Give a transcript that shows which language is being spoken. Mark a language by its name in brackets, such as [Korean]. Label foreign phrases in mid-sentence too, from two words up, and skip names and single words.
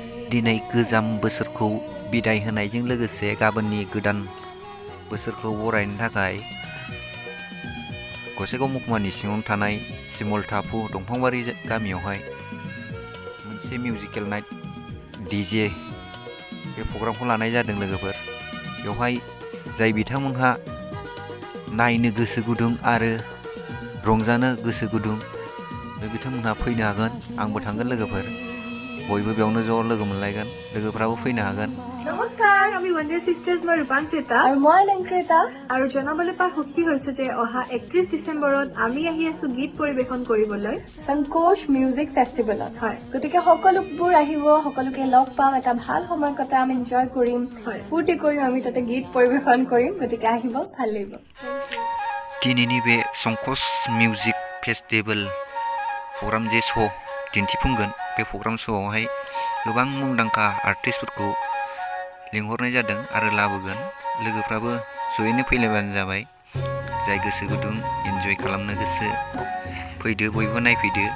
[Bodo] दिनै गोजाम बोसोरखौ बिदाय होनायजों लोगोसे गाबोननि गोदान बोसोरखौ बरायनो थाखाय गसाइगाव महकुमानि सिङावनो थानाय सिमल टापु दंफांबारि गामियावहाय मोनसे मिउजिकेल नाइट डीजे बे प्रग्रामखौ लानाय जादों लोगोफोर। बेवहाय जाय बिथांमोनहा नायनो गोसो गुदुं आरो रंजानो गोसो गुदुं बे बिथांमोनहा फैनो हागोन। आंबो थांगोन लोगोफोर, बयबो बेयावनो ज' लोगो मोनलायगोन, लोगोफ्राबो फैनो हागोन। [Assamese] নমস্কাৰ, আমি ৱণ্ডাৰ চিষ্টাৰ্ছ, মই ৰূপাংকৃতা আৰু মই অলংকৃতা। আৰু জনাবলৈ পাই সুখী হৈছো যে অহা 31 ডিচেম্বৰত আমি আহি আছো গীত পৰিৱেশন কৰিবলৈ সংকোচ মিউজিক ফেষ্টিভেলত। হয়, গতিকে সকলোবোৰ আহিব, সকলোকে লগ পাম, এটা ভাল সময় কটাম, এনজয় কৰিম, ফূৰ্তি কৰিম, আমি তাতে গীত পৰিৱেশন কৰিম। গতিকে আহিব, ভাল লাগিব। [Bodo] दिनैनि बे संकोच मिउजिक फेस्टिभेल प्रग्राम जे श' दिन्थिफुंगोन, बे प्रग्राम श'आवहाय गोबां मुंदांखा आर्टिस्टफोरखौ लिंहरनाय जादों आरो लाबोगोन। लोगोफ्राबो जयैनो फैलायबानो जाबाय। जाय गोसो गुदुं एन्जय खालामनो गोसो फैदो, बयबो नायफैदो।